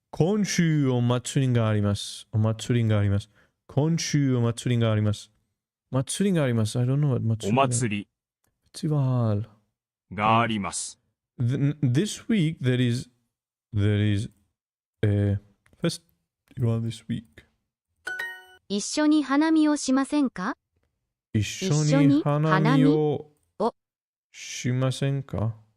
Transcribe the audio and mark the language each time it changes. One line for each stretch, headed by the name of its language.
Japanese: 今週お祭りがあります。祭りがあります。今週お祭りがあります。祭りがあります。
English: I don't know what 祭り。
Japanese: お祭り。フェスティバルがあります。
English: This week there is a festival this week.
Japanese: 一緒に花見をしませんか？一緒に花見をしませんか？